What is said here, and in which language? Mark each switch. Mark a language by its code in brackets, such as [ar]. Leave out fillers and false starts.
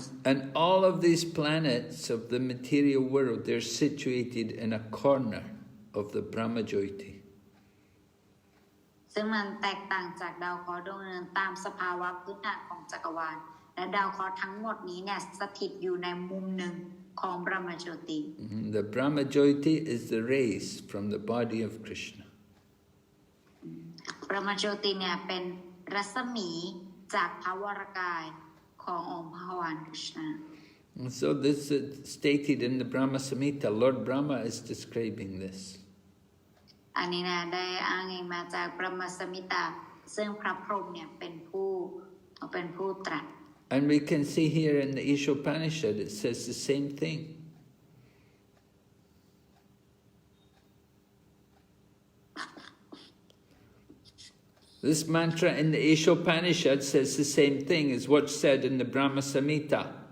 [en] And all of these planets of the material world, they're situated in a corner of the Brahmajyoti. [th] ซึ่งมันแตกต่างจากดาวเคราะห์ดวงอื่นตามสภาวะพื้นฐานของจักรวาลและดาวเคราะห์ทั้งหมดนี้เนี่ยสถิตอยู่ในมุมหนึ่งของบรหมจโยติ [en] The Brahmajyoti is the rays from the body of Krishna. [th] บรหมจโยติเนี่ยเป็นรัศมีจากพระวรกายขององค์พระวานคริชนา [en] So this is stated in the Brahma Samhita. Lord Brahma is describing this. [th] อันนี้นะได้อ้างอิงมาจากบรหมสัมหิตาซึ่งพระพรหมเนี่ยเป็นผู้ตรัส [en] And we can see here in the Isopanisad, it says the same thing. This mantra in the Isopanisad says the same thing as what's said in the Brahma Samhita.